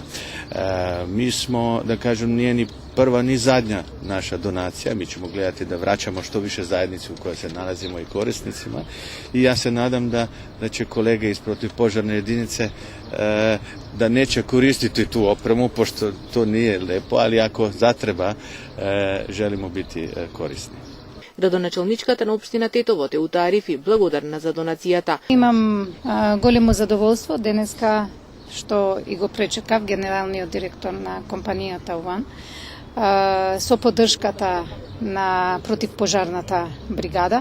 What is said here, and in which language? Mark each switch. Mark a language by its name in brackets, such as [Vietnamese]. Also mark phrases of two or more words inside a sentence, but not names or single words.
[Serbian] Mi smo, da kažem, nije ni prva ni zadnja naša donacija, mi ćemo gledati da vraćamo što više zajednici u kojoj se nalazimo i korisnicima i ja se nadam da će kolege iz protivpožarne jedinice da neće koristiti tu opremu, pošto to nije lepo, ali ako zatreba želimo biti korisni. [Macedonian] Градоначелничката на општина Тетово Теута Арифи благодарна за донацијата. Имам големо задоволство денеска што и го пречекав генералниот директор на компанијата УАН со поддршката на противпожарната бригада.